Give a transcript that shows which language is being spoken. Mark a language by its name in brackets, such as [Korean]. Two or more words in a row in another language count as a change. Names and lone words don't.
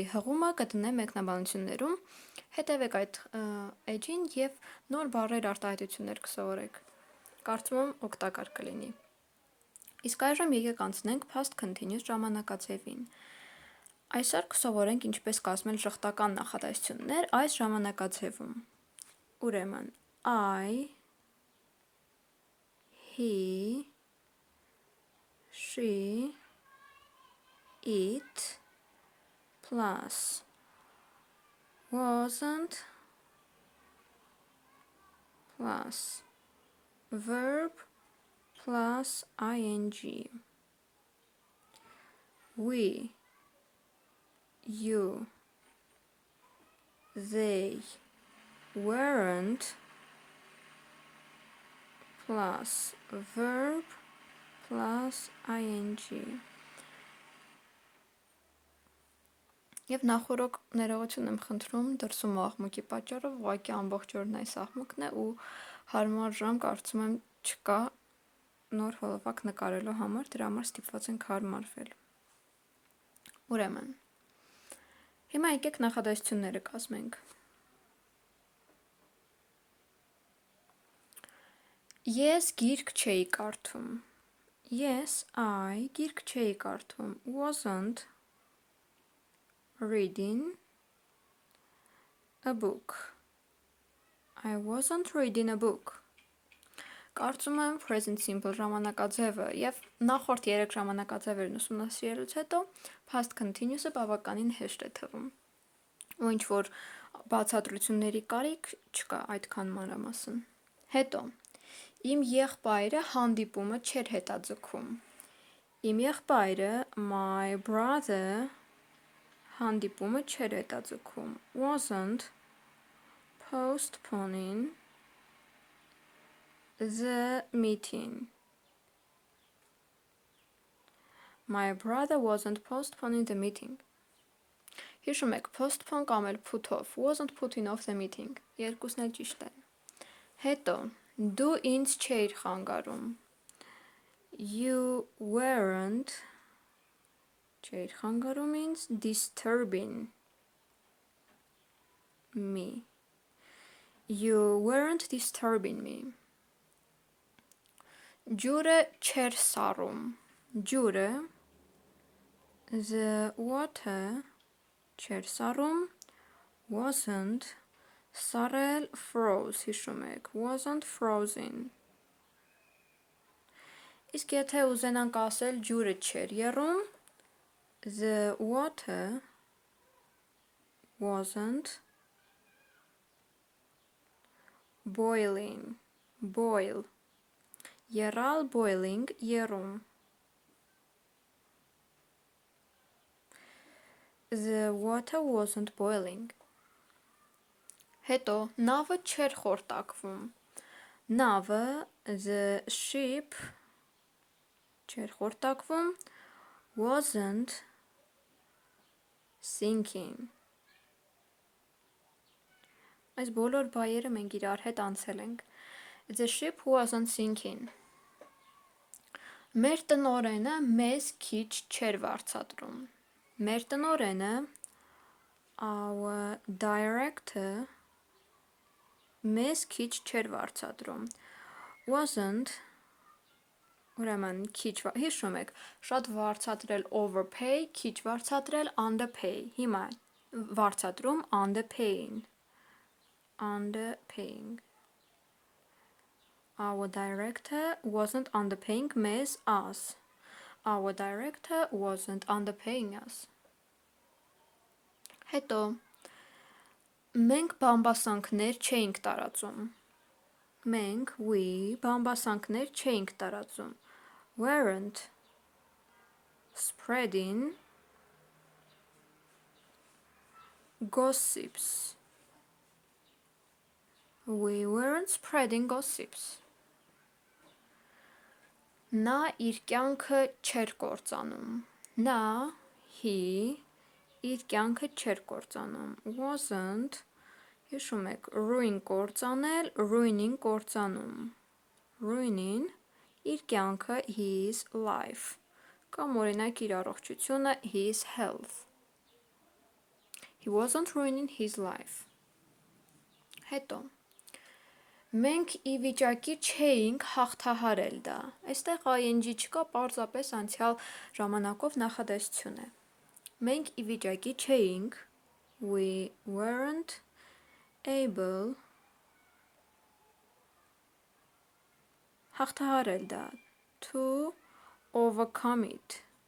[Armenian] հղումը կդնեմ մեկնաբանություններում, հետևեք այդ էջին և նոր բառեր արտահայտություններ կսովորեք, կարծում եմ օգտակար կլինի։ Իսկ այժմ եկեք անցնենք [English] past continuous [Armenian] ժամանակաձևին։ Այսօր կսովորենք ինչպես կազմել ժխտական նախադասություններ այս ժամանակաձևում։ Ուրեմն [English] I, he, she, it plus wasn't plus verb plus ing. We, you, they, weren't plus verb plus ing. [Armenian] Եվ նախորոք ներողություն եմ խնդրում դրսում աղմուկի պատճառով, ուղղակի ամբողջ օրն այս աղմուկն է ու հարմար ժամ կարծում եմ չկա նոր հոլովակ նկարելու համար, դրա համար ստիպված ենք հարմարվել։ Ուրեմն, հիմա եկեք նախադասությունները կազմենք։ Ես գիրք չէի կարդում։ [English] Yes, I [Armenian] գիրք չէի կարդում։ [English] Wasn't reading a book. I wasn't reading a book. [Armenian] Կարծում եմ [English] present simple [Armenian] ժամանակաձևը և նախորդ 3 ժամանակաձևերն ուսումնասիրելուց հետո [English] past continuous- [Armenian] ը բավականին հեշտ է թվում։ Ու ինչ որ բացատրությունների կարիք չկա այդքան մանրամասն։ Հետո, իմ եղբայրը հանդիպումը չէր հետաձգում։ Իմ եղբայրը [English] my brother [Armenian] հանդիպումը չէր հետաձգում, [English] wasn't postponing the meeting. My brother wasn't postponing the meeting. [Armenian] Հիշում եք, [English] postpone [Armenian] կամ էլ [English] put off, wasn't putting off the meeting, [Armenian] երկուսն էլ ճիշտ են։ Հետո, դու ինձ չէիր խանգարում, [English] you weren't [Armenian] չէիր խանգարում ինձ, [English] disturbing me. You weren't disturbing me. [Armenian] Ջուրը չէր սառում, ջուրը, [English] the water [Armenian] չէր սառում, wasn't, սառել froze, հիշում եք, [English] wasn't frozen. [Armenian] Իսկ եթե ուզենանք ասել ջուրը չէր եռում, [English] the water wasn't boiling, boil, եռալ boiling, եռում. The water wasn't boiling. [Armenian] Հետո, նավը չէր խորտակվում, նավը, [English] the ship, [Armenian] չէր խորտակվում, [English] wasn't sinking. [Armenian] Այս բոլոր բայերը մենք իրար հետ անցել ենք։ [English] The ship wasn't sinking. [Armenian] Մեր տնօրենը մեզ քիչ չէր վարձատրում։ Մեր տնօրենը, [English] our director, [Armenian] մեզ քիչ չէր վարձատրում։ Wasn't, ուրեմն քիչ, հիշում եք, շատ վարձատրել overpay, քիչ վարձատրել underpay։ Հիմա վարձատրում underpaying. [English] Underpaying. Our director wasn't underpaying մեզ, us. Our director wasn't underpaying us. [Armenian] Հետո, մենք բամբասանքներ չէինք տարածում։ Մենք, we, բամբասանքներ չէինք տարածում, [English] weren't spreading gossips. We weren't spreading gossips. [Armenian] Նա իր կյանքը չէր կործանում. Նա, he, իր կյանքը չէր կործանում. Wasn't, հիշում եք, ruin կործանել, ruining կործանում. Ruining, իր կյանքը, [English] his life. [Armenian] Կամ օրինակ իր առողջությունը, [English] his health. He wasn't ruining his life. [Armenian] Հետո մենք ի վիճակի չէինք հաղթահարել դա. Այստեղ ing չկա, պարզապես անցյալ ժամանակով նախադասություն է. Մենք ի վիճակի չէինք, [English] we weren't able [Armenian] հաղթահարել դա, [English] to overcome it.